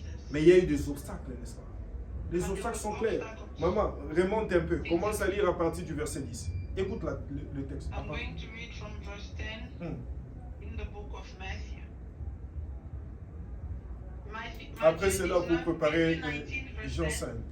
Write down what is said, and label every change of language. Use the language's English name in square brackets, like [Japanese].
[French] Mais il y a eu des obstacles, n'est-ce pas? Les obstacles sont clairs. Maman, remonte un peu. Commence à lire à partir du verset 10. Écoute le texte. [English] I'm going to read from verse 10 in the book of Matthew. [French] Après cela, vous préparez Jean 5.